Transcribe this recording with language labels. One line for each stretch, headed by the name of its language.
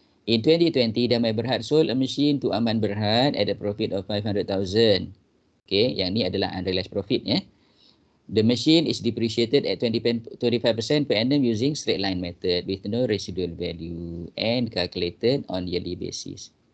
English: In 2020, Damai Berhad sold a machine to Aman Berhad at a profit of 500,000.
Malay: Okay, yang ni adalah unrealized profit.
English: The machine is depreciated at 25% per annum using straight line method with no residual value and calculated on yearly basis.